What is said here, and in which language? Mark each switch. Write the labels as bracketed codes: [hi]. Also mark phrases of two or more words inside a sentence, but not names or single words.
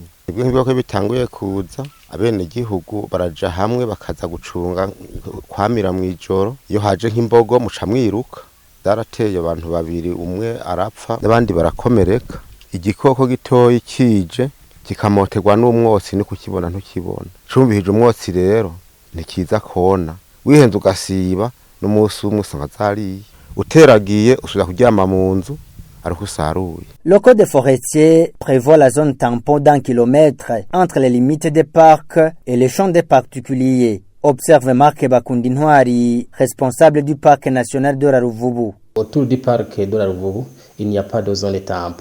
[rn] ibyo nk'ibyo bitanguye kuza abene gihugu baraja hamwe bakaza gucunga kwamira mu ijoro iyo haje nk'imbogo muca mwiruka darateye abantu babiri umwe arapfa n'abandi barakomereka igikoko gitoyi kije kikamoterwa n'umwotsi ni kukibona ntukibona cumbihije umwotsi rero ntikiza kona wihenze ugasiba n'umunsi umwe usanga zariye uteragiye usubira kuryama mu nzu ariko usaruye. [fr] Le code forestier prévoit la zone tampon d'1 kilomètre entre les limites des parcs et les champs des particuliers. Observe Marc Bakundintwari, responsable du parc national de la Ruvubu. Autour du parc de la Ruvubu, il n'y a pas de zone tampon.